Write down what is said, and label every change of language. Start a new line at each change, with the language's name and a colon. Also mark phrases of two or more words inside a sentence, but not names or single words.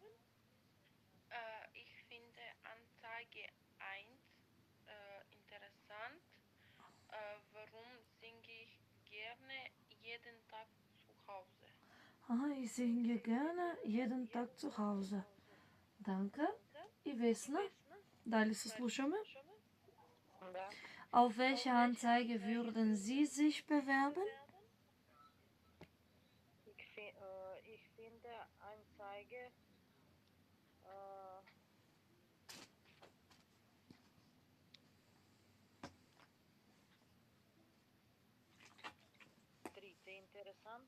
German: Ich finde Anzeige 1 interessant. Warum singe ich gerne jeden Tag zu Hause? Aha, ich singe gerne jeden Tag zu Hause. Danke.
Macedonian: И Vesna, дали се слушаме? Да.
German: Auf welche Anzeige würden Sie sich bewerben? Ich finde Anzeige interessant.